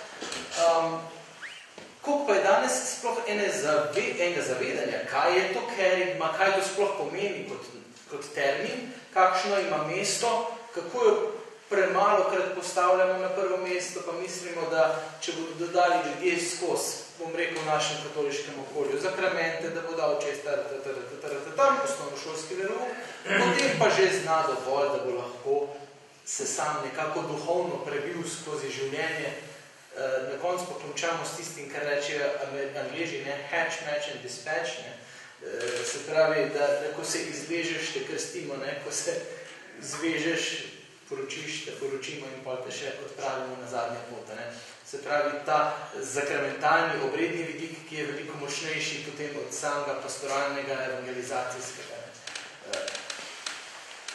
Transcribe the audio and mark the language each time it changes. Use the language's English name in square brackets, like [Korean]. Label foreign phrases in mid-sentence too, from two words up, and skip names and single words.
[Slovenian] koliko pa je danes sploh enega zavedanja, kaj je to kerigma, kaj to sploh pomeni kot termin, kakšno ima mesto, kako jo premalokrat postavljamo na prvo mesto, pa mislimo, da če bodo dodali ljudje skozi, bom rekel, v našem katoliškem okolju, zakramente, da bo dal čez tam, osnovnošolski verouk, potem pa že zna dovolj, da bo lahko se sam nekako duhovno prebil skozi življenje. Na koncu pa končamo s tistim, kar rečejo Angleži, [English] hatch, match and dispatch. [Slovenian] Se pravi, da ko se izvežeš, te krstimo, ko se zvežeš, poročiš, te poročimo in pa te še odpravimo na zadnje pot. Se pravi, ta zakramentalni obredni vidik, ki je veliko močnejši potem od samega pastoralnega evangelizacijskega.